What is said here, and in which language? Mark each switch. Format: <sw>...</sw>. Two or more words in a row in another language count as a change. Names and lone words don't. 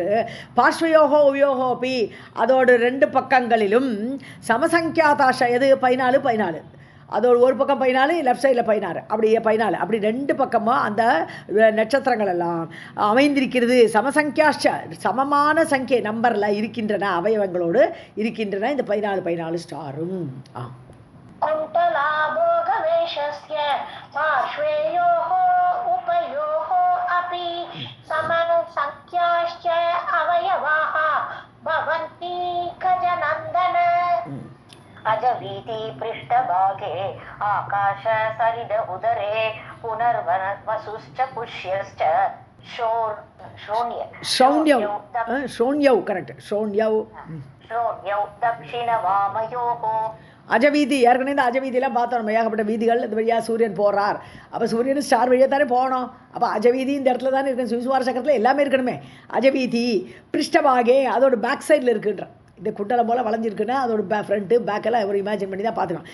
<sa>पार्श्वयोः उभयोरपि,</sa> <ta>அதோட 2 பக்கங்களிலும் சமசங்கியாதாஷ, எது 14 அதோட ஒரு பக்கம் 14,</ta> <en>left side</en> <ta>16, அப்படி 14, அப்படி 2 பக்கமாக அந்த நட்சத்திரங்கள் எல்லாம் அமைந்திருக்கிறது. சமசங்கியாஷ, சமமான சங்கியை நம்பரில் இருக்கின்றன, அவயவங்களோடு இருக்கின்றன இந்த 14 ஸ்டாரும்.</ta> <sa>कुण्डलाभोगवेशस्य पार्श्वयोः उपयोः अपि समसङ्ख्याश्च अवयवाः भवन्ति गजनन्दन. अजवीति पृष्ठभागे आकाश सरिद उदरे पुनर्वसुश्च पुष्यश्च श्रोण्यौ करेक्ट श्रोण्यौ दक्षिण वामयोः.</sa> <ta>அஜவீதி ஏற்கனவே இந்த அஜவீதியெல்லாம் பார்த்தோம் நம்ம. ஏகப்பட்ட வீதிகள் இந்த வழியாக சூரியன் போகிறார். அப்போ சூரியன் ஸ்டார் வழியாக தானே போகணும். அப்போ அஜவீதி இந்த இடத்துல தானே இருக்கணும். சிம்ஸ்மார சக்கரத்தில் எல்லாமே இருக்கணுமே.</ta> <sa>अजवीथी पृष्ठभागे,</sa> <ta>அதோட</ta> <en>back side</en> <ta>இருக்குன்ற இந்த குண்டலம் போல் வளைஞ்சிருக்குன்னா அதோட</ta> <en>front back</en> <ta>ஒரு இமேஜின் பண்ணி தான் பார்த்துக்கலாம்.</ta>